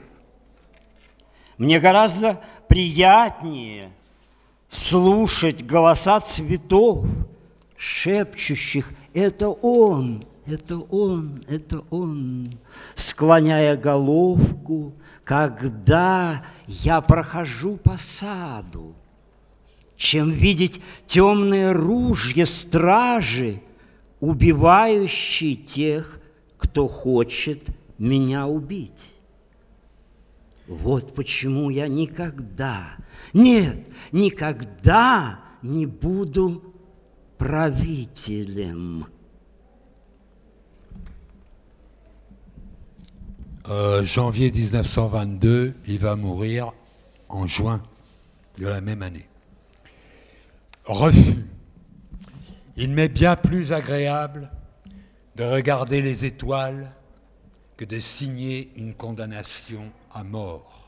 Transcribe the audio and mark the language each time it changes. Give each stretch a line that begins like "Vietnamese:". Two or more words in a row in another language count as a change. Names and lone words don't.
Russian: Мне гораздо приятнее слушать голоса цветов, шепчущих «это он, это он, это он», склоняя головку, когда я прохожу по саду, чем видеть темные ружья стражи, убивающие тех, кто хочет меня убить. Вот почему я никогда, нет, никогда не буду правителем.
French: Janvier 1922, il va mourir en juin de la même année. Refus. Il m'est bien plus agréable de regarder les étoiles que de signer une condamnation à mort.